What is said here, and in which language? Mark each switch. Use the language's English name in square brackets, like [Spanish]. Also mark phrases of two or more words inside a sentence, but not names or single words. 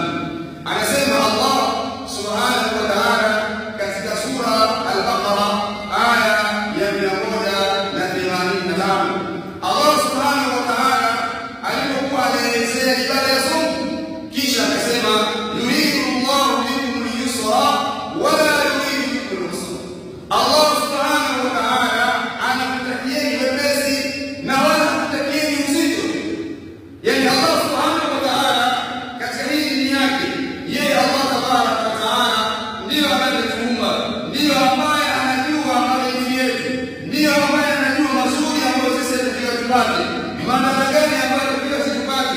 [Swahili] Anasema Allah [Arabic] سبحانه وتعالى [Swahili] katika sura Al-Baqara aya ya 185, Allah [Arabic] سبحانه وتعالى [Swahili] alipokuwa anaelezea ibada ya saumu, kisha akasema [Arabic] يريد الله بكم اليسر ولا يريد بكم العسر. [Swahili] Allah [Arabic] سبحانه وتعالى [Swahili] anakutakieni wepesi na wala hakutakieni uzito. Yani Allah [Arabic] سبحانه وتعالى [Swahili] katika hii dini yake, yeye Allah [Arabic] تبارك وتعالى [Swahili] ndiyo anayetuumba, ndiyo ambaye anajua madhaifu yetu, ndiyo ambaye anajua mazuri ambayo sisi tunayopata, madhara gani ambayo pia situpate.